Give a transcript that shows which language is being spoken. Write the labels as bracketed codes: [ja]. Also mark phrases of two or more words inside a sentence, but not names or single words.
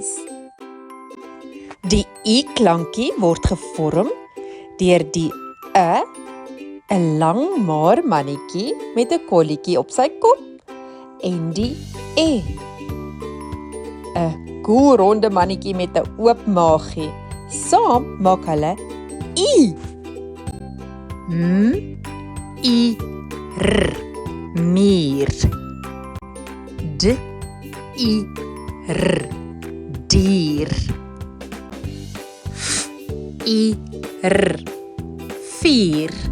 [af] Die I-klankie word gevorm deur die 'n lang maar mannetjie met 'n kolletjie op sy kop en die 'n koel ronde mannetjie met 'n oop maagie. Saam maak hulle I. I-r, mier. D-I-r, dier. F-I-r, vier.